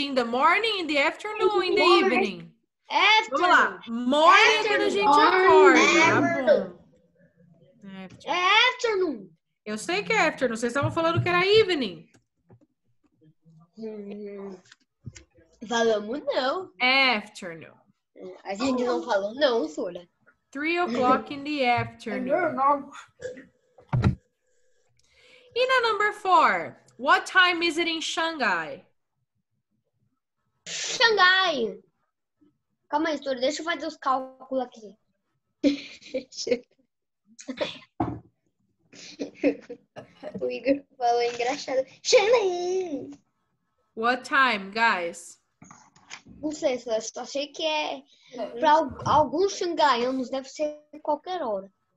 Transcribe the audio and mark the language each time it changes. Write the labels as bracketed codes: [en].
[en] In the morning, in the afternoon, in the evening? [pt] Vamos lá. Morning é quando a gente acorda, tá bom? É afternoon. Eu sei que é afternoon. Vocês estavam falando que era evening. Falamos não. Afternoon. A gente não falou não, Sora. [en] 3 o'clock in the afternoon. [pt] E na [en] number 4? What time is it in Shanghai? [pt] Xangai. Calma aí, Sora. Deixa eu fazer os cálculos aqui. O Igor falou engraçado. Xangai. [en] What time, guys? [pt] Não sei, só sei que é para alguns xangaianos deve ser qualquer hora.